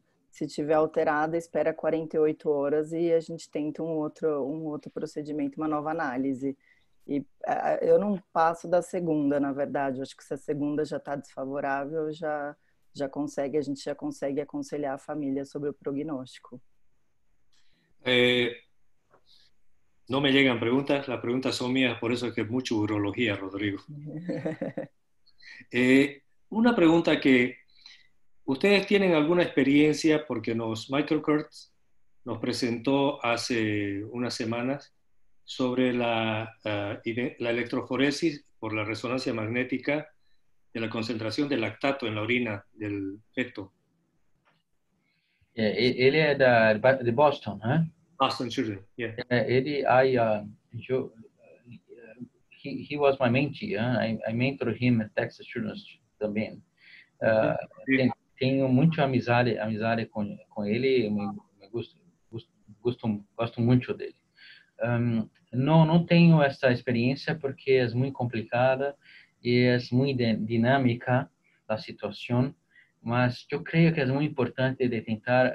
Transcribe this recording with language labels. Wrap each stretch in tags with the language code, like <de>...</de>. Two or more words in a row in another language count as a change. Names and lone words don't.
<pt>Se tiver alterada, espera 48 horas e a gente tenta um outro procedimento, uma nova análise. E eu não passo da segunda, na verdade. Eu acho que se a segunda já está desfavorável, a gente já consegue aconselhar a família sobre o prognóstico.</pt> <es>No me llegan preguntas, las preguntas son mías, por eso es que es mucha urología, Rodrigo. Una pregunta que ustedes tienen alguna experiencia, porque Michael Kurtz nos presentó hace unas semanas sobre la electroforesis por la resonancia magnética de la concentración de lactato en la orina del feto.</es> <pt>Ele é de Boston, né?</pt> <en>Boston Children, yeah. He was my mentee. I mentored him at Texas Children's também.</en> <pt>Tenho muita amizade com ele. Gosto muito dele. Não tenho essa experiência porque é muito complicada e é muito dinâmica a situação, mas eu creio que é muito importante de tentar</pt>